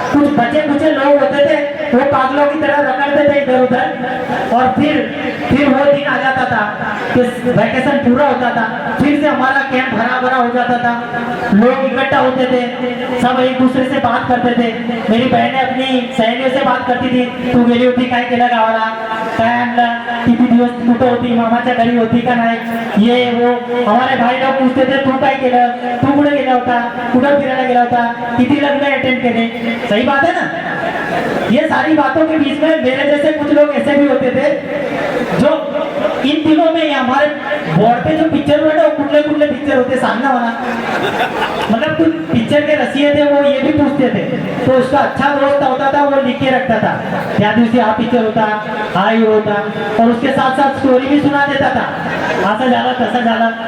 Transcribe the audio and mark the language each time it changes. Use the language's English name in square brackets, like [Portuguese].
[Hindi] कुछ बचे कुचे लोग होते थे, वो पागलों की तरह रगड़ते थे इधर उधर। और फिर वो दिन आ जाता था कि वैकेशन पूरा होता था, फिर से हमारा कैंप भरा भरा हो जाता था, लोग इकट्ठा होते थे, सब एक दूसरे से बात करते थे। मेरी बहनें अपनी सहेलियों से बात करती थी, [Marathi] तू गेली होती काय केलं गावाला, काय आणलं, किती दिवस कुठं होती, मामाच्या घरी होती का नाही, ये वो। [Hindi] हमारे भाई लोग पूछते थे [Marathi] तू काय केलं, तू कुठे गेला होता, कुठं फिरायला गेला होता, किती लग्न अटेंड केले। [Hindi] सही बात है ना? ये सारी बातों के बीच में मेरे जैसे कुछ लोग ऐसे भी होते थे जो इन दिनों में हमारे बोर्ड पे जो पिक्चर हुए ना, वो कुटले कुटले पिक्चर होते सामने वाला, मतलब कुछ पिक्चर के रसिए थे, वो ये भी पूछते थे। तो उसका अच्छा दोस्त होता था, वो लिख के रखता था, [Marathi] त्या दिवशी हा पिक्चर होता, हा ही होता, [Hindi] और उसके साथ साथ स्टोरी भी सुना देता था, [Marathi] ऐसा जाला तसा जाला।